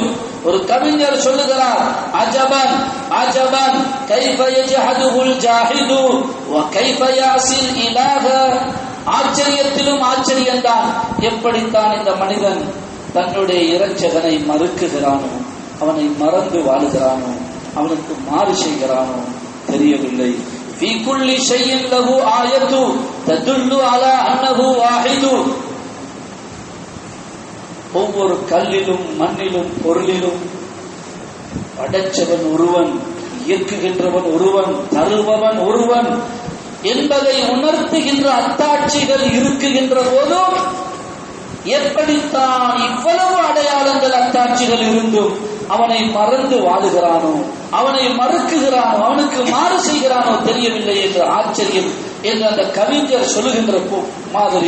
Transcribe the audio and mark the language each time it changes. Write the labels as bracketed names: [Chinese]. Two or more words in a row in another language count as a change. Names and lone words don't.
[Tamil] ஒரு கவிஞர் சொல்லுகிறார், [Arabic] عجبا عجبا كيف يجحد الجاحد وكيف يعصي الإله. [Tamil] ஆச்சரியத்திலும் ஆச்சரியம்தான், எப்படித்தான் இந்த மனிதன் தன்னுடைய இரட்சகனை மறுக்குகிறானோ, அவனை மறந்து வாழுகிறானோ, அவனுக்கு மாறு செய்கிறானோ தெரியவில்லை. [Arabic] في كل شيء له آية تدل على أنه واحد. [Tamil] ஒவ்வொரு கல்லிலும் மண்ணிலும் பொருளிலும் படைச்சவன் ஒருவன், இயக்குகின்றவன் ஒருவன், தருபவன் ஒருவன் என்பதை உணர்த்துகின்ற அத்தாட்சிகள் இருக்குகின்ற போதும் எப்படித்தான் இவ்வளவு அடையாளங்கள் அத்தாட்சிகள் இருந்தும் அவனை மறந்து வாழுகிறானோ, அவனை மறுக்குகிறானோ, அவனுக்கு மாறு செய்கிறானோ தெரியவில்லை என்ற ஆச்சரியம் என்று அந்த கவிஞர் சொல்லுகின்ற மாதிரி.